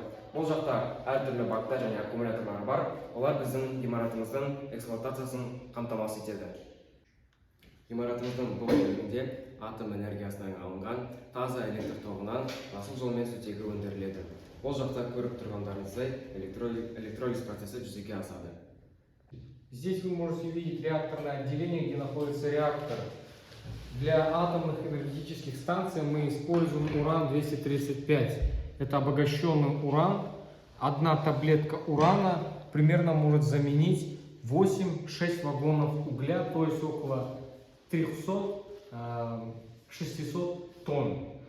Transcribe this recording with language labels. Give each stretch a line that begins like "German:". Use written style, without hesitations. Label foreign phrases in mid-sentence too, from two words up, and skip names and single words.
Kazakh: Бұл жақта әртүрлі бактар және аккумуляторлар бар. Олар біздің ғимаратымыздың эксплуатациясын қамтамасыз етеді. Ғимаратымыздың бұл бөлігінде атом энергиясынан алынған таза электр тоғынан жасыл жолмен сутегі өндіріледі. Бұл жақта көріп тұрғандарыңыздай электролиз процесі жүзеге асады.
Russian: Здесь вы можете увидеть реакторное отделение, где находится реактор. Для атомных энергетических станций мы используем уран-235. Это обогащенный уран. Одна таблетка урана примерно может заменить 8-6 вагонов угля, то есть около 300-600 тонн.